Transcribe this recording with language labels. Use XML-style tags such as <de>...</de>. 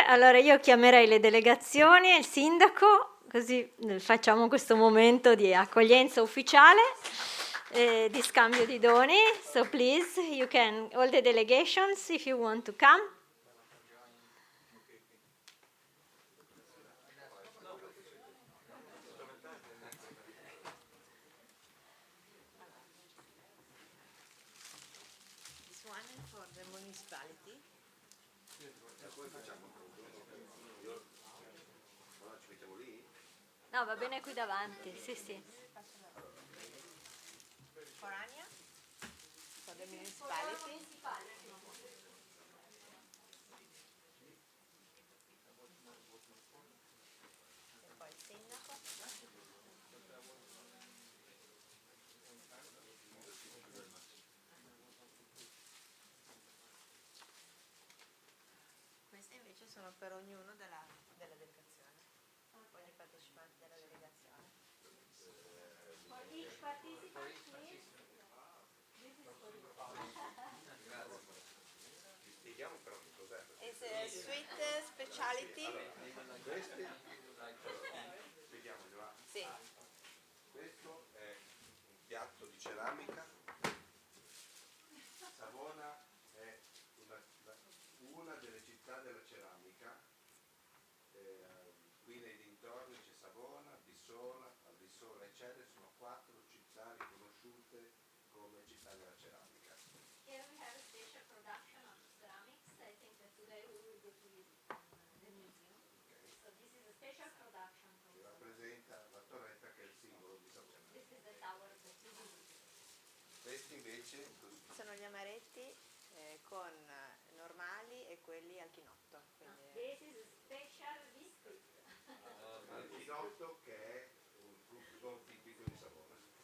<it>Allora io chiamerei le delegazioni e il sindaco, così facciamo questo momento di accoglienza ufficiale, di scambio di doni.</it> <en>So please, you can, all the delegations, if you want to come. This one is for the municipality.</en> <it>No, va bene qui davanti, sì, sì.</it> <en>For Ania? For the municipality?</en> <it>E poi il sindaco? Queste invece sono per ognuno della delegazione, ogni partecipante della delegazione.</it> <en>For each participant, please. This is for you.</en> <it>Spieghiamo però che cos'è.</it> <en>It's a sweet speciality.</en> <it>Spieghiamolo. Sì. Questo è un piatto di ceramica. Savona è una delle città della ceramica. Qui nei dintorni c'è Savona, Bissola, Albissola eccetera, sono 4 città riconosciute come città della ceramica.</it> <en>Here we have a special production of ceramics. I think that today we will go to the museum. So this is a special production from</en> <it>Che rappresenta la torretta che è il simbolo di Savona.</it> <en>This is the tower that you visit.</en> <it>Questi invece Sono gli amaretti con normali e quelli al chinotto. Quindi,</it> <en>This is a special biscuit.</en> <it>al chinotto che è un frutto tipico di Savona.</it>